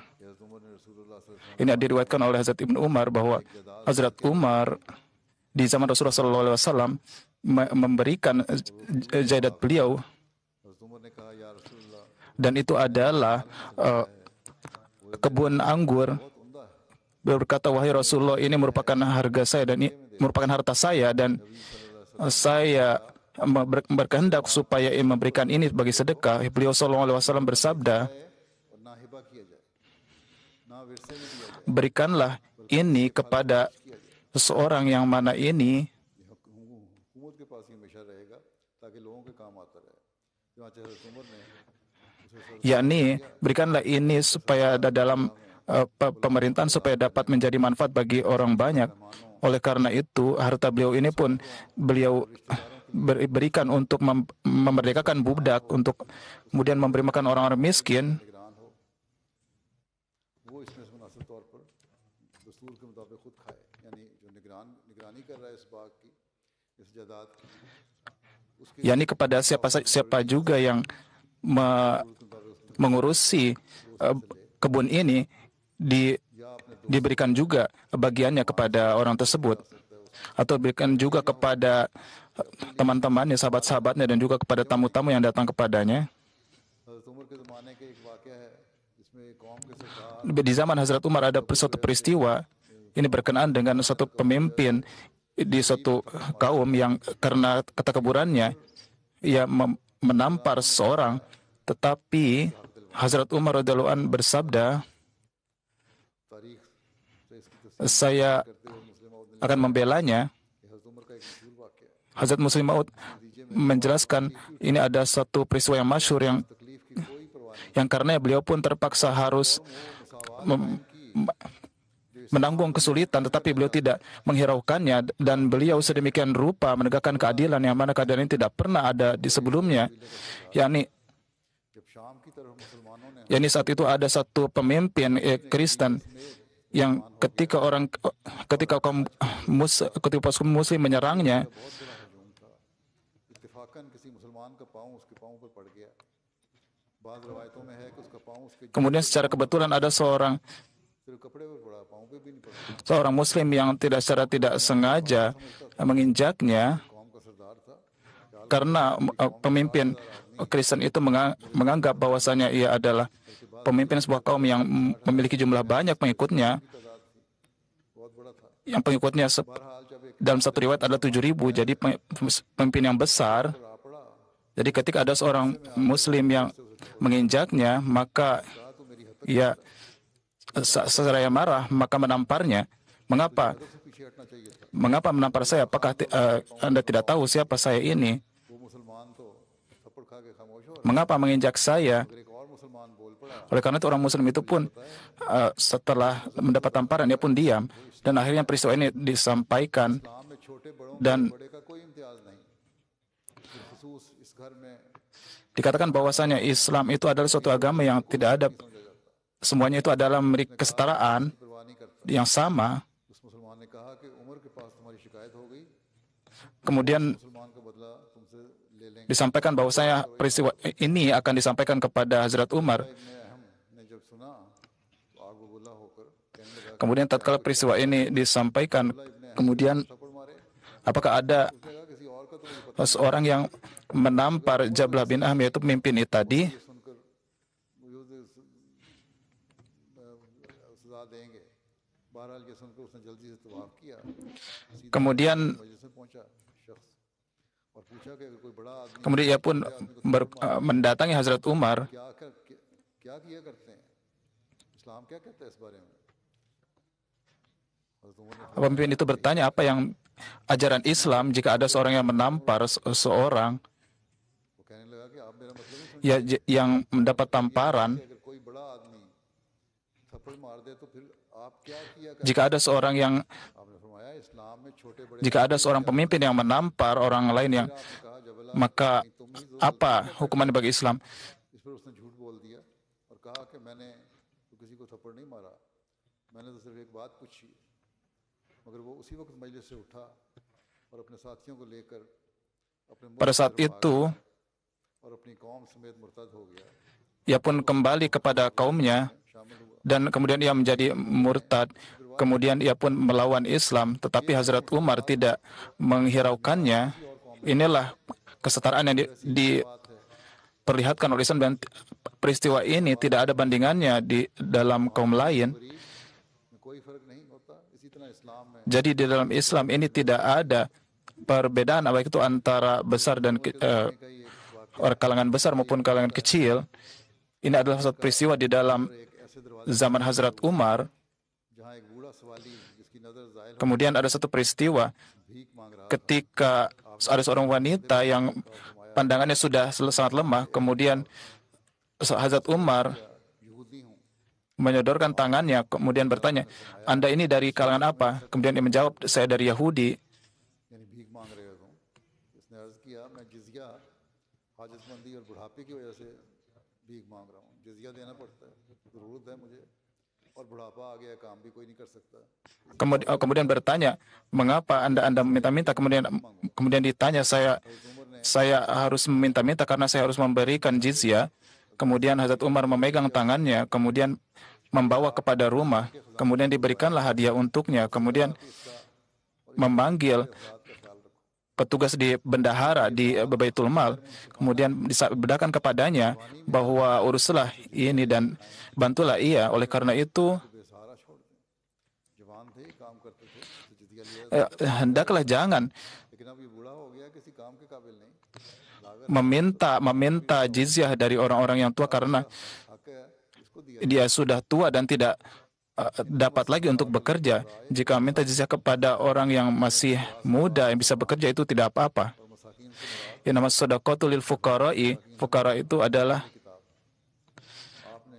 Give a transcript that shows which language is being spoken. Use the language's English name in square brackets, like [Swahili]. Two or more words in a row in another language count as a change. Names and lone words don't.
[Indonesian] Ini diriwayatkan oleh Hazrat Ibnu Umar bahwa Hazrat Umar di zaman Rasulullah SAW memberikan jaidat beliau dan itu adalah kebun anggur. Beliau berkata, wahai Rasulullah, ini merupakan harga saya dan ini merupakan harta saya, dan saya berkehendak supaya memberikan ini sebagai sedekah. Beliau SAW bersabda, [Urdu] اور نہ ہبہ کیا جائے، نہ ورثے میں دیا جائے. [Indonesian] berikanlah ini kepada seseorang yang mana ini, [Urdu] یہ حکومت کے پاس ہی ہمیشہ رہے گا تاکہ لوگوں کے کام آتا رہے. چنانچہ حضرت عمر نے اسے [Indonesian] yakni berikanlah ini supaya dalam pemerintahan supaya dapat menjadi manfaat bagi orang banyak. Oleh karena itu, harta beliau ini pun beliau berikan untuk memerdekakan budak, untuk kemudian memberi makan orang-orang miskin. [Urdu] نگران ہو، وہ اس میں سے مناسب طور پر دستور کے مطابق خود کھائے، یعنی جو نگرانی کر رہا ہے اس باغ کی، اس جائیداد کی، اس کے [Indonesian] yakni kepada siapa juga yang mengurusi kebun ini, diberikan juga bagiannya kepada orang tersebut, atau diberikan juga kepada teman-temannya, sahabat-sahabatnya, dan juga kepada tamu-tamu yang datang kepadanya. [Urdu] حضرت عمر کے زمانے کے ایک واقعہ ہے جس میں ایک قوم کے سردار [Indonesian] Di zaman Hazrat Umar ada suatu peristiwa, ini berkenaan dengan suatu pemimpin di suatu kaum yang karena ketakabburannya ia menampar seseorang, tetapi Hazrat Umar [Arabic] رضي الله عن [Indonesian] bersabda, [Urdu] تاریخ سے اس کی تصویر [Indonesian] saya [Urdu] کرتے ہوئے مسلم موعود نے [Indonesian] akan membelanya. [Urdu] یہ حضرت عمر کا ایک مشہور واقعہ ہے. [Indonesian] Hazrat Muslim Maud menjelaskan ini ada satu peristiwa yang masyhur yang [Urdu] تکلیف کی کوئی پرواہ نہیں, [Indonesian] yang karena beliau pun terpaksa harus mem- menanggung kesulitan, tetapi beliau tidak menghiraukannya, dan beliau sedemikian rupa menegakkan keadilan yang mana keadilan ini tidak pernah ada di sebelumnya. yakni [Urdu] جب شام کی طرف مسلمانوں نے [Indonesian] yakni saat itu ada satu pemimpin Kristen yang ketika kaum muslim menyerangnya, [Urdu] بہت بڑا ہجوم تھا، اتفاقاً کسی مسلمان کا پاؤں اس کے پاؤں پر پڑ گیا. بعض روایتوں میں ہے کہ اس کا پاؤں اس کے [Indonesian] kemudian secara kebetulan ada seorang [Urdu] صرف کپڑے پر پڑا، پاؤں پہ بھی نہیں پڑا. [Indonesian] seorang muslim yang secara tidak sengaja menginjaknya, [Urdu] قوم کا سردار تھا, [Indonesian] karena pemimpin Kristen itu menganggap bahwasanya ia adalah pemimpin sebuah kaum yang memiliki jumlah banyak pengikutnya, [Urdu] تعداد تھی، بہت بڑا تھا. [Indonesian] yang pengikutnya [Urdu] بہرحال جب ایک [Indonesian] dalam satu riwayat ada 7.000, jadi pemimpin yang besar. [Urdu] را پڑا, [Indonesian] Jadi ketika ada seorang muslim yang menginjaknya, maka [Urdu] کہا تو میری حد [Indonesian] ia seraya marah, maka menamparnya. Mengapa? [Urdu] تک سے پیچھے ہٹنا چاہیے تھا. [Indonesian] Mengapa menampar saya? Apakah Anda tidak tahu siapa saya ini? [Urdu] وہ مسلمان تو تھپڑ کھا کے خاموش ہو رہا, [Indonesian] Mengapa menginjak saya? [Urdu] مگر ایک اور مسلمان بول پڑا, [Indonesian] Oleh karena itu orang muslim itu pun setelah mendapat tamparan dia pun diam, dan akhirnya peristiwa ini disampaikan, [Urdu] اسلام میں چھوٹے بڑوں [Indonesian] dan [Urdu] بڑے کا کوئی امتیاز نہیں، بالخصوص اس گھر میں [Indonesian] dikatakan bahwasanya Islam itu adalah suatu agama yang tidak ada, semuanya itu adalah memberi kesetaraan [Urdu] پرواہ نہیں کرتا. [Indonesian] yang sama. [Urdu] اس مسلمان نے کہا کہ عمر کے پاس تمہاری شکایت ہو گئی, [Indonesian] Kemudian [Urdu] مسلمان کا بدلہ تم سے لے لیں گے. [Indonesian] disampaikan bahwasanya peristiwa ini akan disampaikan kepada Hazrat Umar. [Urdu] ابن احم نے جب سنا تو آگ بگولا ہو کر کہنے لگا, [Indonesian] Kemudian tatkala peristiwa ini disampaikan, kemudian [Urdu] تھپڑ مارے, [Indonesian] apakah ada [Urdu] کہا کسی اور کا تو مجھے پتا [Indonesian] seorang yang menampar Jablah bin Ahm, yaitu pemimpin itu tadi? [Urdu] نہیں، سن کر مجھے سزا دیں گے. بہرحال یہ سن کر اس نے جلدی سے طواف کیا، سیدھا [Indonesian] Kemudian [Urdu] مجلس میں پہنچا شخص اور پوچھا کہ اگر کوئی بڑا آدمی [Indonesian] kemudian ia pun mendatangi Hazrat Umar. [Urdu] کیا کیا کرتے ہیں، اسلام کیا کہتا ہے اس بارے میں. حضرت عمر نے [Indonesian] Pemimpin itu bertanya apa yang ajaran Islam jika ada seorang yang menampar seorang [Urdu] وہ کہنے لگا کہ آپ میرا مطلب نہیں [Indonesian] ya, yang mendapat tamparan. [Urdu] سمجھتے، اگر کوئی بڑا آدمی تھپڑ مار دے تو پھر آپ کیا کیا کرتے [Indonesian] Jika ada seorang yang [Urdu] ہیں. آپ نے فرمایا اسلام میں چھوٹے بڑے [Indonesian] jika ada seorang pemimpin yang menampar orang lain yang, [Urdu] آپ نے کہا جبلہ [Indonesian] maka [Urdu] تم ہی جو [Indonesian] apa hukumannya bagi Islam? [Urdu] اس پر اس نے جھوٹ بول دیا اور کہا کہ میں نے تو کسی کو تھپڑ نہیں مارا، میں نے تو صرف ایک بات پوچھی. مگر وہ اسی وقت مجلس سے اٹھا اور اپنے ساتھیوں کو لے کر اپنے ملک [Indonesian] Pada [Urdu] کی [Indonesian] saat [Urdu] طرف [Indonesian] itu [Urdu] بھاگا اور اپنی قوم سمیت مرتد ہو گیا, [Indonesian] ia pun kembali kepada kaumnya, [Urdu] شامل ہوا. [Indonesian] dan kemudian ia menjadi murtad. Kemudian ia pun melawan Islam, tetapi Hazrat Umar tidak menghiraukannya. Inilah kesetaraan yang [Urdu] بات ہے [Indonesian] diperlihatkan oleh Islam, dan peristiwa ini tidak ada bandingannya di dalam kaum lain. [Urdu] میں کوئی فرق نہیں ہوتا۔ اسی طرح اسلام میں [Indonesian] Jadi di dalam Islam ini tidak ada perbedaan baik itu antara besar dan [Urdu] کئی ایک واقعہ [Indonesian] kalangan besar maupun kalangan kecil. Ini adalah satu peristiwa di dalam [Urdu] ایک ایسے دروازے [Indonesian] zaman Hazrat Umar. [Urdu] جہاں ایک بوڑھا سوالی جس کی نظر زائل ہو [Indonesian] Kemudian ada satu peristiwa [Urdu] بھیک مانگ رہا [Indonesian] ketika ada seorang wanita yang pandangannya sudah sangat lemah. Kemudian Hazrat Umar [Urdu] یہودی ہوں, [Indonesian] menyodorkan tangannya, kemudian bertanya, "Anda ini dari kalangan apa?" Kemudian dia menjawab, "Saya dari Yahudi." [Urdu] یعنی بھیک مانگ رہے ہو تم. اس نے عرض کیا میں جزیہ حاجتمندی اور بڑھاپے کی وجہ سے بھیک مانگ رہا ہوں. جزیہ دینا پڑتا ہے، ضرورت ہے مجھے، اور بڑھاپا آ گیا، کام بھی کوئی نہیں کر سکتا. [Indonesian] Kemudian bertanya, "Mengapa Anda meminta-minta?" Kemudian ditanya, saya harus meminta-minta karena saya harus memberikan jizyah." Kemudian Hazrat Umar memegang tangannya, kemudian membawa kepada rumah, kemudian diberikanlah hadiah untuknya, kemudian memanggil petugas di bendahara di Baitul Mal, kemudian disampaikan kepadanya bahwa uruslah ini dan bantulah ia. Oleh karena itu, [Urdu] بے سہارا چھوڑ دیں، جوان تھے کام کرتے تھے تو جزیہ لیا, [Indonesian] hendaklah jangan [Urdu] لیکن اب یہ بوڑھا ہو گیا، کسی کام کے قابل نہیں، لاگت [Indonesian] meminta jizyah dari orang-orang yang tua karena [Urdu] حق ہے، اس کو دیا. [Indonesian] dia sudah tua dan tidak dapat lagi untuk bekerja. Jika minta jizyah kepada orang yang masih muda yang bisa bekerja, itu tidak apa-apa. [Urdu] اور مساکین سے مراد [Indonesian] Yang nama [Arabic] صدقات للفقراء, [Indonesian] fuqara itu adalah [Urdu] کتاب۔ آپ نے